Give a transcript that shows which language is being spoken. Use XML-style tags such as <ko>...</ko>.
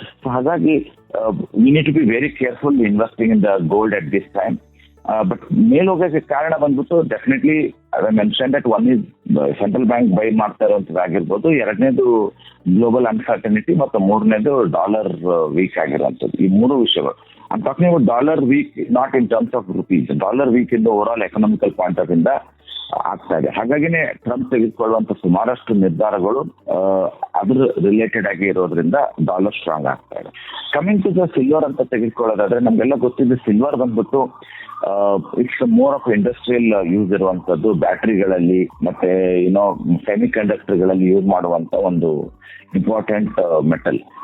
<kn>So ಹಾಗಾಗಿ</kn> <en>We need to be very careful investing in the gold at this time.</en> <kn>But ಮೇಲೋಗಕ್ಕೆ ಕಾರಣ ಬಂದ್ಬಿಟ್ಟು</kn> <en>definitely I mention that one is central bank</en> <kn>by ಮಾಡ್ತಾ ಇರುವಂತದ್ದಾಗಿರ್ಬೋದು, 2ನೇದು global uncertainty ಮತ್ತು 3ನೇದು dollar weak ಆಗಿರುವಂತದ್ದು. ಈ 3 ವಿಷಯಗಳು.</kn> <en>I'm talking about dollar weak not in terms of rupees. Dollar weak in the overall economical point of view</en> <kn>ಆಗ್ತಾ ಇದೆ. ಹಾಗಾಗಿನೇ Trump ತೆಗೆದುಕೊಳ್ಳುವಂತ ಸುಮಾರಷ್ಟು ನಿರ್ಧಾರಗಳು ಅದ್ರ ರಿಲೇಟೆಡ್ ಆಗಿ ಇರೋದ್ರಿಂದ ಡಾಲರ್ ಸ್ಟ್ರಾಂಗ್ ಆಗ್ತಾ ಇದೆ.</kn> <en>coming to the silver</en> <kn>ಅಂತ ತೆಗೆದುಕೊಳ್ಳೋದಾದ್ರೆ ನಮ್ಗೆಲ್ಲ ಗೊತ್ತಿದೆ, ಸಿಲ್ವರ್ ಬಂದ್ಬಿಟ್ಟು</kn> <en>it's more of industrial use</en> <kn>ಇರುವಂತದ್ದು, ಬ್ಯಾಟ್ರಿಗಳಲ್ಲಿ ಮತ್ತೆ ಸೆಮಿ ಕಂಡಕ್ಟರ್ಗಳಲ್ಲಿ ಯೂಸ್ ಮಾಡುವಂತ ಒಂದು ಇಂಪಾರ್ಟೆಂಟ್ ಮೆಟಲ್.</kn>